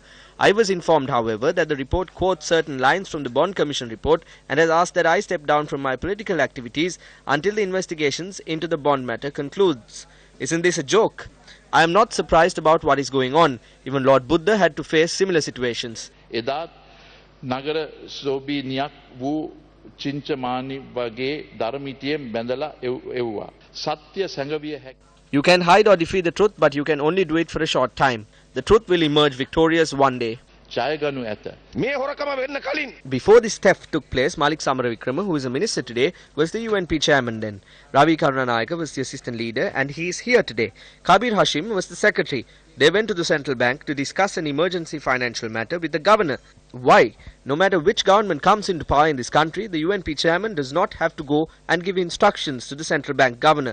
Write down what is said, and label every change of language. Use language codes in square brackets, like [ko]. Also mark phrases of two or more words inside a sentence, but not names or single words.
[en] I was informed, however, that the report quotes certain lines from the Bond Commission report and has asked that I step down from my political activities until the investigations into the bond matter concludes. Isn't this a joke? I am not surprised about what is going on. Even Lord Buddha had to face similar situations. [si] නගර සෝබීනියක් වූ චින්චමානි වගේ ධර්මිතියෙන් බැඳලා එව්වා. සත්‍ය සැඟවිය හැකි. [en] You can hide or defeat the truth, but you can only do it for a short time. The truth will emerge victorious one day. [si] ජයගනු ඇත. මේ හොරකම වෙන්න කලින් [en] Before this theft took place, Malik Samaravikrama, who is a minister today, was the UNP chairman then. Ravi Karunanayaka was the assistant leader and he is here today. Kabir Hashim was the secretary. They went to the central bank to discuss an emergency financial matter with the governor. Why? No matter which government comes into power in this country, the UNP chairman does not have to go and give instructions to the central bank governor.